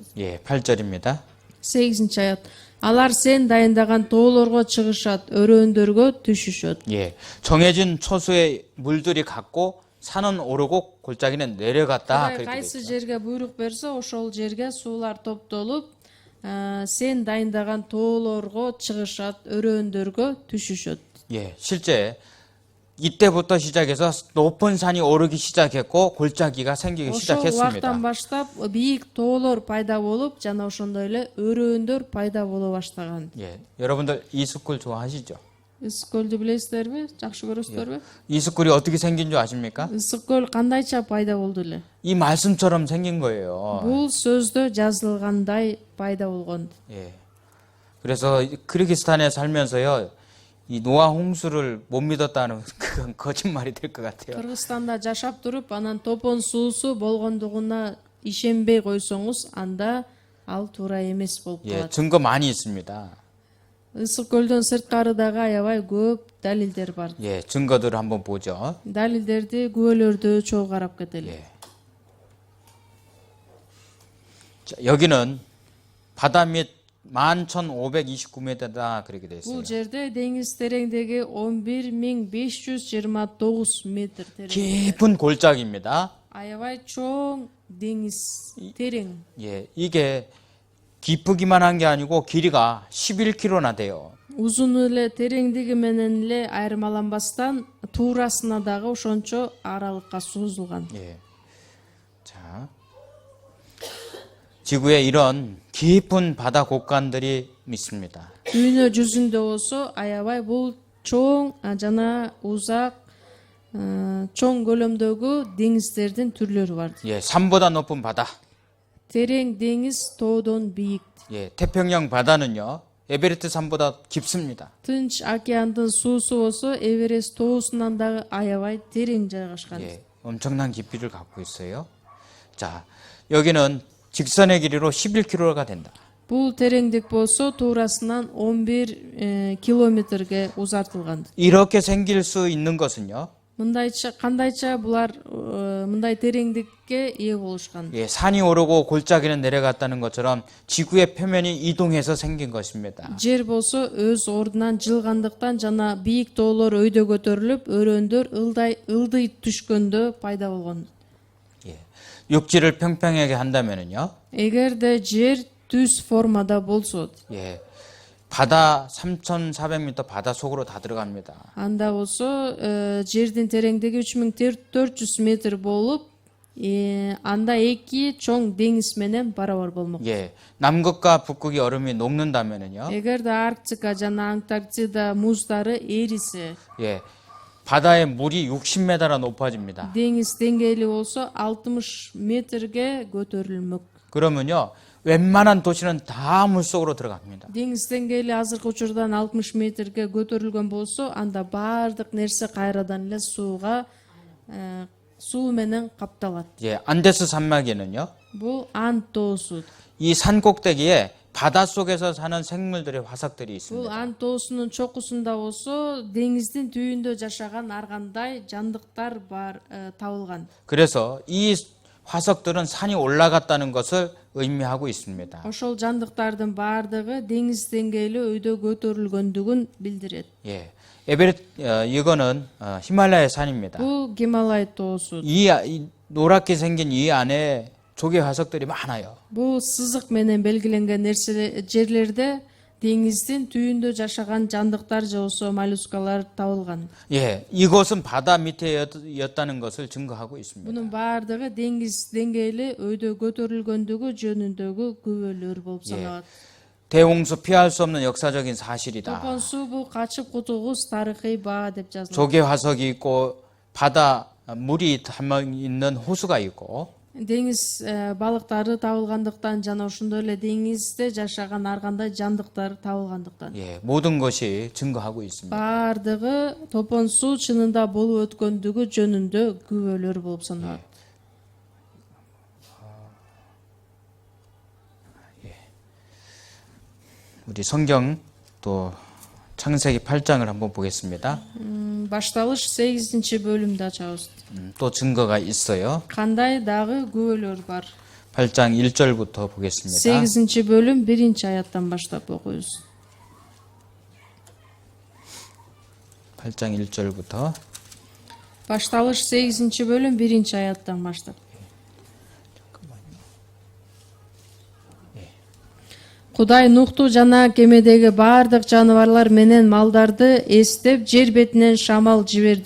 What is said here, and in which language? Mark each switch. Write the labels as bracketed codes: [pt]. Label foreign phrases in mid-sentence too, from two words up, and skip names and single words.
[ko] 예, 8절입니다. [ky] 8 аят. Алар сен дайындаган тоолорго чыгышат, өрөөндөргө түшүшөт. [ko] 예, 정해진 초수의 물들이 갔고 산은 오르고 골짜기는 내려갔다. [ky] Кудай [ko] 그렇게 돼 [ky] кайсы [ko] 있죠. [ky] жерге буйрук берсе, ошол жерге суулар топтолуп, сен дайындаган тоолорго чыгышат, өрөөндөргө түшүшөт. [ko] 예, 실제 이때부터 시작해서 높은 산이 오르기 시작했고 골짜기가 생기기 [ky] Ошол [ko] 시작했습니다. [ky] убактан баштап бийик тоолор пайда болуп, жана ошондой эле өрөөндөр пайда боло баштаган. [ko] 예, 여러분들 이스쿨 좋아하시죠? [ky] Ысык көлдү билесиздерби? Жакшы көрөсүздөрбү? [ko] 이스쿨이 어떻게 생긴 줄 아십니까? [ky] Ысык көл кандайча пайда болду эле? [ko] 이 말씀처럼 생긴 거예요. [ky] Бул сөздө жазылгандай пайда болгон. [ko] 예. 그래서 키르기스탄에 살면서요, 이 노아 홍수를 못 믿었다는 그건 거짓말이 될 것 같아요. [ky] Кыргызстанда жашап туруп, анан топон суусу болгондугуна ишенбей койсоңуз, анда ал туура эмес болуп [ko] 예, [ky] калат. [ko] 증거 많이 있습니다. [ky] Ысык көлдөн сырткары дагы аябай көп далилдер бар. [ko] 예, 증거들을 한번 보죠. [ky] Далилдерди, күбөлөрдү чогуу карап кетели. [ko] 예. 자, 여기는 바다 밑 11,529m다 그렇게 돼 있어요. [ky] Бул жерде деңиз тереңдеги 11.529 метр терең. [ko] 깊은 골짜기입니다. [ky] Аябай чоң деңиз, терең. [ko] 예, 이게 깊으기만 한 게 아니고 길이가 11km나 돼요. [ky] Узун эле тереңдиги менен эле айырмаланбастан туурасына дагы ошончо аралыкка созулган. [ko] 예. 자, 지구에 이런 깊은 바다 곳간들이 있습니다. [ky] Дүйнө жүзүндө болсо аябай бул чоң жана узак чоң көлөмдөгү деңиздердин түрлөрү бар. [ko] 예, 산보다 높은 바다. [ky] Терең деңиз тоодон бийик. [ko] 예, 태평양 바다는요, 에베레스트 산보다 깊습니다. [ky] Тынч океандын суусу болсо Эверест тоосунан дагы аябай терең жайгашкан. [ko] 예, 엄청난 깊이를 갖고 있어요. 자, 여기는 직선의 길이로 11km가 된다. [ky] Бул тереңдик болсо туурасынан 11 километрге узартылган. [ko] 이렇게 생길 수 있는 것은요, [ky] Мындайча кандайча булар мындай тереңдикке ээ болушкан. [ko] 예, 산이 오르고 골짜기는 내려갔다는 것처럼 지구의 표면이 이동해서 생긴 것입니다. [ky] Жер болсо өз ордунан жылгандыктан жана бийик тоолор өйдө көтөрүлүп, өрөөндөр ылдый түшкөндө пайда болгон. [ko] 예, 육지를 평평하게 한다면은요, [ky] Эгерде жер түз формада болсо, [ko] 예, 바다 3,400m 바다 속으로 다 들어갑니다. [ky] анда болсо жердин тереңдиги 3400 метр болуп, анда эки чоң деңиз менен барабар болмок. [ko] 예, 남극과 북극이 얼음이 녹는다면은요. [ky] Эгерде Арктика жана Антарктида муздары эрисе, [ko] 예, 바다의 물이 60m나 높아집니다. [ky] деңиз деңгээли болсо 60 метрге көтөрүлмөк. [ko] 그러면요, 웬만한 도시는 다 물속으로 들어갑니다. [ky] Деңиз деңгээли азыркы учурдан 60 метрге көтөрүлгөн болсо, анда баардык нерсе кайрадан эле суу менен капталат. [ko] 예, 안데스 산맥에는요, [ky] Бул Ант тоосу. [ko] 이 산 꼭대기에 바닷속에서 사는 생물들의 화석들이 [ky] Бул [ko] 있습니다. [ky] Ант тоосунун чокусунда болсо, деңиздин түбүндө жашаган ар кандай жандыктар бар табылган. [ko] 그래서 이 화석들은 산이 올라갔다는 것을 의미하고 있습니다. [ky] Ошол жандыктардын баардыгы деңиз деңгээли өйдө көтөрүлгөндүгүн билдирет. [ko] 예, 이거는 히말라야 산입니다. [ky] Бул Гималай тоосу. [ko] 이 노랗게 생긴 이 안에 조개 화석들이 많아요. [ky] Бул сызык менен белгиленген жерлерде деңиздин түбүндө жашаган жандыктар же болсо моллюскалар табылган. [ko] 예, 이곳은 바다 밑에였다는 것을 증거하고 있습니다. [ky] Бунун баардыгы деңиз деңгээли өйдө көтөрүлгөндүгү жөнүндөгү күбөлөр болуп саналат. [ko] 대홍수 피할 수 없는 역사적인 사실이다. [ky] Топон суу бул качып кутулгус тарыхый баа деп жазылат. [ko] 조개 화석이 있고 바다 물이 담아 있는 호수가 있고 [ky] Деңиз балыктары табылгандыктан жана ошондой эле деңизде жашаган ар кандай жандыктар табылгандыктан. [ko] 예, 모든 것이 증거하고 있습니다. [ky] Баардыгы топон суу чынында болуп өткөндүгү жөнүндө күбөлөр болуп саналат. [ko] 우리 성경 또 창세기 8장을 한번 보겠습니다. [ky] Башталыш 8 бөлүмдү ачабыз. [ko] 또 증거가 있어요. [ky] Кандай дагы күбөлөр бар. [ko] 8장 1절부터 보겠습니다. [ky] 8 бөлүм 1 аяттан баштап окуйбуз. [ko] 8장 1절부터 [ky] Башталыш 8 бөлүм 1 аяттан баштап. Кудай Нухту жана кемедеги баардык жаныбарлар менен малдарды эстеп жер бетинен шамал жиберди.